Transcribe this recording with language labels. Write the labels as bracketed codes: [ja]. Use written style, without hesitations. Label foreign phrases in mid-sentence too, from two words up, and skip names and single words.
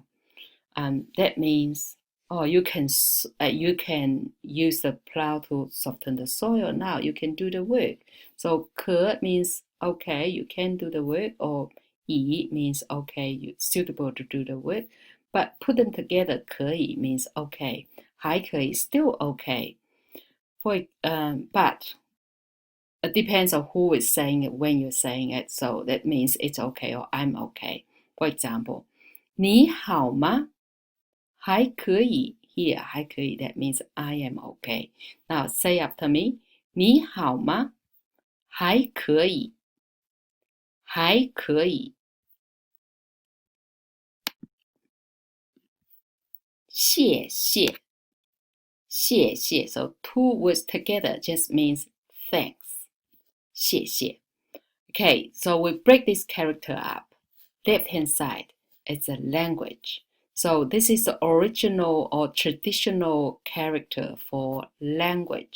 [en] That means you can use the plow to soften the soil. Now you can do the work. So 可 means okay, you can do the work, or 乙 means okay, you're suitable to do the work. But put them together, 可以 means okay. [zh] 还可以 [en] still okay. But it depends on who is saying it when you're saying it. So that means it's okay or I'm okay. For example, [zh] 你好吗？还可以 [en] here [zh] 还可以 [en] that means I am okay. Now say after me. [zh] 你好吗？还可以，还可以。谢谢，谢谢。 [en] So two words together just means thanks. [zh] 谢谢. [en] Okay, so we break this character up. Left hand side is a language. So this is the original or traditional character for language.